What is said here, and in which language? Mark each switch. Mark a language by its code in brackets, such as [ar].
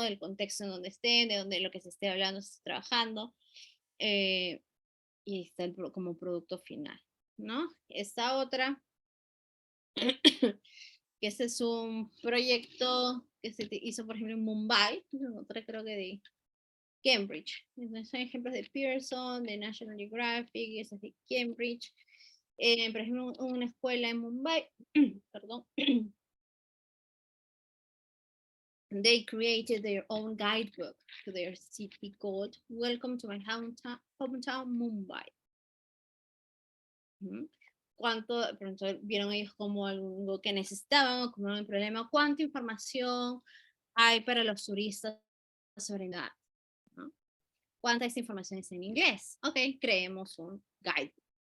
[es] Del contexto en donde estén, de donde lo que se esté hablando, se esté trabajando, y está como producto final, ¿no? Esta otra, que ese es un proyecto que se hizo, por ejemplo, en Mumbai, otra creo que de Cambridge. Son ejemplos de Pearson, de National Geographic, esas de Cambridge. Por ejemplo, una escuela en Mumbai, perdón, [en] they created their own guidebook to their city called Welcome to my hometown Mumbai. [es] ¿Cuánto, pronto vieron ellos como algo que necesitaban, como un problema? ¿Cuánta información hay para los turistas sobre nada? ¿No? ¿Cuánta de esta información es en inglés? Ok, creemos un guidebook.